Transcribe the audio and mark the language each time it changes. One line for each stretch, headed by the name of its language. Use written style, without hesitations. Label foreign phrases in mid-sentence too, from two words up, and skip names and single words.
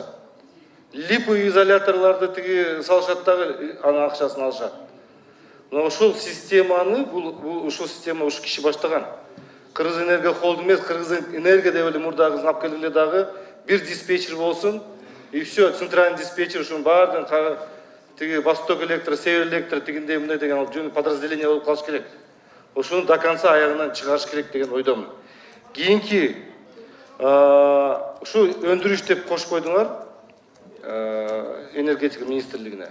Kyrgyz: Липовый изоляторларды тиги салышат дагы, анын акчасын алышат. Мына ушул системаны, ушул система ушу киши баштаган. Кыргыз энергия холдинг эмес, Кыргыз энергия деп эле мурдагы алып келгиле дагы бир диспетчер болсун,
Russian: и все, центральный диспетчер
Kyrgyz: ушунун баардыгын тиги Восток электро, Север электро дегендей мындай деген жөн подразделение болуп калыш керек. Ошону
Russian: до конца
Kyrgyz: аягынан чыгарыш керек деген ойдомун. Кийинки ушу өндүрүш деп кошуп койдуңар энергетика министрлигине.